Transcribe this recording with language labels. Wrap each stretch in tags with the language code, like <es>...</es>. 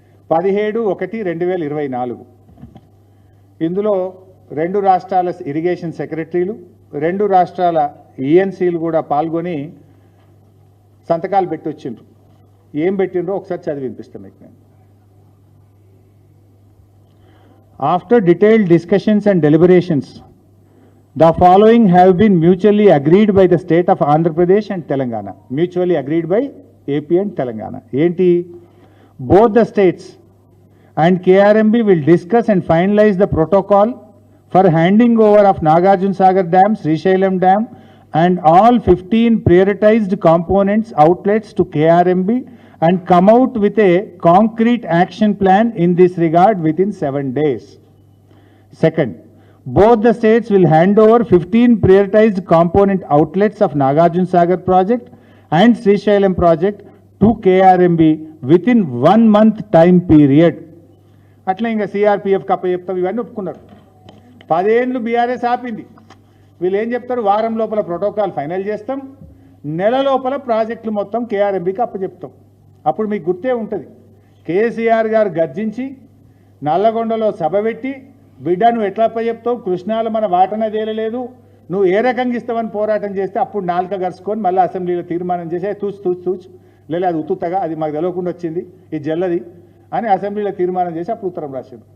<te>17/1/2024 ఇందులో 2 రాష్ట్రాల ఇరిగేషన్ సెక్రటరీలు, 2 రాష్ట్రాల ఈఎన్సీలు కూడా పాల్గొని సంతకాలు పెట్టి వచ్చిండ్రు. ఏం పెట్టిండ్రో ఒకసారి చదివి వినిపిస్తాను మీకు నేను.</te> <en>After detailed discussions and deliberations, the following have been mutually agreed by the state of Andhra Pradesh and Telangana. Mutually agreed by AP and Telangana. Enti, both the states and KRMB will discuss and finalize the protocol for handing over of Nagarjuna Sagar Dam, Srisailam Dam and all 15 prioritized components outlets to KRMB and come out with a concrete action plan in this regard within 7 days. Second, both the states will hand over 15 prioritized component outlets of Nagarjuna Sagar project and Srisailam project to KRMB within 1 month time period.</en> <te>అట్లా ఇంకా CRPF కప్ప చెప్తాం, ఇవన్నీ ఒప్పుకున్నారు. 10 ఏళ్ళు BRS ఆపింది. వీళ్ళు ఏం చెప్తారు, వారం లోపల ప్రోటోకాల్ ఫైనల్ చేస్తాం, నెల లోపల ప్రాజెక్టులు మొత్తం కేఆర్ఎంబీకి అప్పచెప్తాం. అప్పుడు మీకు గుర్తే ఉంటుంది, కేసీఆర్ గారు గర్జించి నల్లగొండలో సభ పెట్టి, బిడ్డ నువ్వు ఎట్లా చెప్తావు, కృష్ణాలో మన వాటనే తేలలేదు, నువ్వు ఏ రకంగా ఇస్తావని పోరాటం చేస్తే అప్పుడు నాలుక గరుచుకొని మళ్ళీ అసెంబ్లీలో తీర్మానం చేసి తూచు లేదు అది ఉత్తుతగా, అది మాకు తెలియకుండా వచ్చింది, ఇది జల్లది అని అసెంబ్లీలో తీర్మానం చేసి అప్పుడు ఉత్తరం రాశాడు.</te>